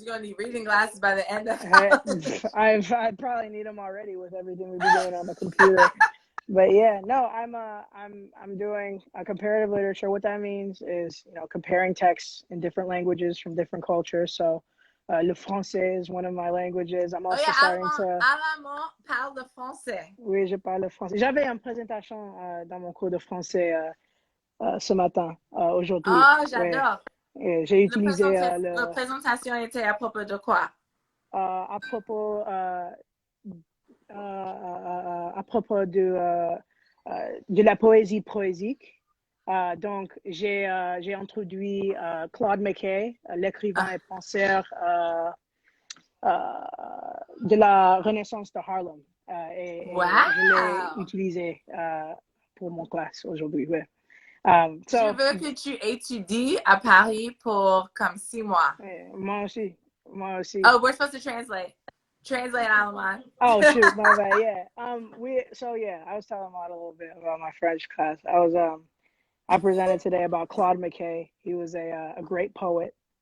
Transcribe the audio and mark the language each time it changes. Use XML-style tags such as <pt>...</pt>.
<en>You're gonna need reading glasses by the end of Hey, college. I probably need them already with everything we've been doing on the computer. But yeah, no, I'm doing a comparative literature. What that means is, you know, comparing texts in different languages from different cultures. So,</en> <fr>le français</fr> <en>is one of my languages. I'm Oh also yeah, starting to.</en> <fr>Alaman parle de français. Oui, je parle le français. J'avais une présentation dans mon cours de français ce matin, aujourd'hui. Oh, Ouais. j'adore. Et j'ai utilisé La présentation était à propos de quoi? à propos à propos de la poésie poésique. Donc, j'ai introduit Claude McKay, l'écrivain Ah, et penseur de la Renaissance de Harlem. Et je l'ai wow! utilisé pour mon classe aujourd'hui. Ouais. Je</fr> <en>So,</en> <fr>veux que tu étudies à Paris pour comme 6 mois. moi aussi. Moi aussi.</fr> <en>Oh, we're supposed to translate. Translate, Alaman. Oh shoot, my bad. Yeah. I was telling Maud a little bit about my French class. I presented today about Claude McKay. He was a great poet.</en>